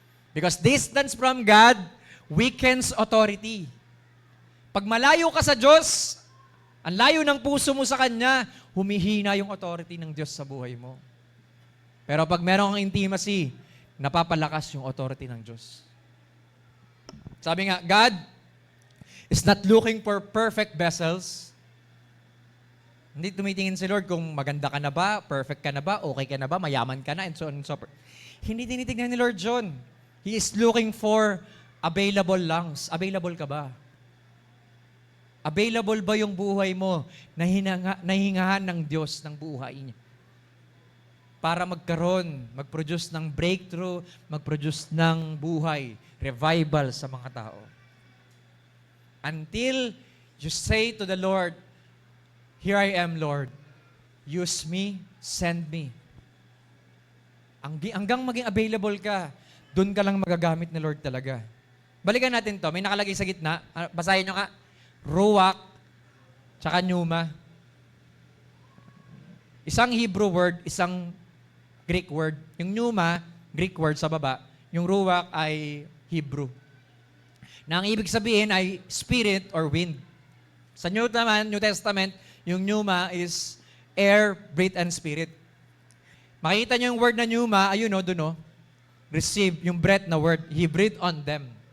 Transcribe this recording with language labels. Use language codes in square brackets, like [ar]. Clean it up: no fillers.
[en] Because distance from God weakens authority. [tl] Pag malayo ka sa Diyos, ang layo ng puso mo sa Kanya, humihina yung authority ng Diyos sa buhay mo. Pero pag meron kang intimacy, napapalakas yung authority ng Diyos. Sabi nga, [en] God is not looking for perfect vessels. [tl] Hindi tumitingin si Lord kung maganda ka na ba, perfect ka na ba, okay ka na ba, mayaman ka na, [en] and so on and so forth. [tl] Hindi tinitingnan ni Lord John. [en] He is looking for available lungs. [tl] Available ka ba? Available ba yung buhay mo na nahingahan ng Diyos ng buhay niya? Para magkaroon, mag-produce ng breakthrough, mag-produce ng buhay, revival sa mga tao. [en] Until you say to the Lord, "Here I am, Lord. Use me, send me." [tl] Hanggang maging available ka, doon ka lang magagamit ni Lord talaga. Balikan natin to. May nakalagay sa gitna. Basahin nyo nga. Ruach, tsaka pneuma. Isang Hebrew word, isang Greek word. Yung pneuma, Greek word sa baba. Yung ruach ay Hebrew. Na ang ibig sabihin ay spirit or wind. [en] Sa New Testament, yung pneuma is air, breath, and spirit. [tl] Makikita nyo yung word na pneuma, ayun o, dun o. Receive, yung breath na word, [en] He breathed on them.